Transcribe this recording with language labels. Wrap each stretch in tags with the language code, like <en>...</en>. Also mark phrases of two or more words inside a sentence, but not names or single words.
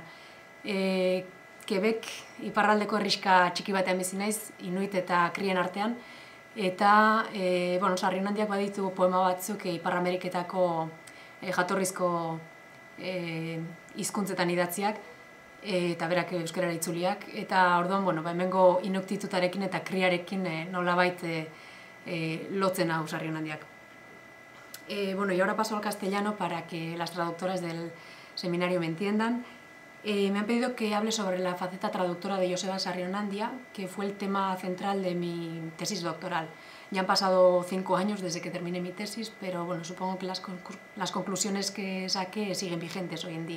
<eu>Quebec iparraldeko herrixka txiki batean bizi naiz, Inuit eta Krien artean, eta Sarrionandiak baditu poema batzuk Ipar Ameriketako jatorrizko hizkuntzetan idatziak, eta berak euskarara itzuliak, eta orduan, hemengo Inuktitutarekin eta Kriarekin nolabait lotzen hau Sarrionandiak.</eu> <es>Y ahora paso al castellano para que las traductoras del seminario me entiendan. Me han pedido que hable sobre la faceta traductora de Joseba Sarrionandia, que fue el tema central de mi tesis doctoral. Ya han pasado 5 años desde que terminé mi tesis, pero supongo que las conclusiones que saqué siguen vigentes hoy en día.</es>